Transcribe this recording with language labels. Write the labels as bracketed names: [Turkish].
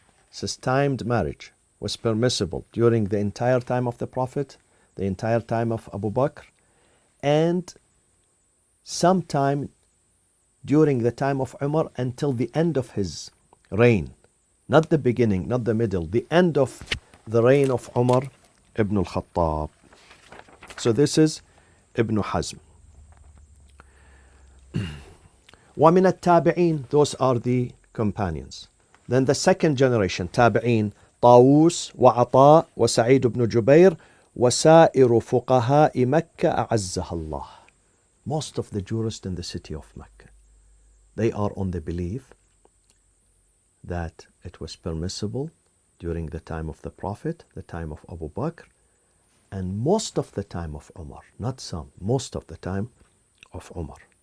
[English] Says timed marriage was permissible during the entire time of the Prophet, the entire time of Abu Bakr, and sometime during the time of Umar until the end of his reign. Not the beginning, not the middle, the end of the reign of Umar ibn al-Khattab. So this is Ibn Hazm. [Arabic] وَمِنَ التَّابِعِينَ, [English] those are the companions. Then the second generation, [Arabic] تابعين, طاووس وعطاء وسعيد بن جبير وسائر فقهاء مكة أعزها الله. [English] Most of the jurists in the city of Mecca, they are on the belief that it was permissible during the time of the Prophet, the time of Abu Bakr, and most of the time of Umar. Not some, most of the time of Umar.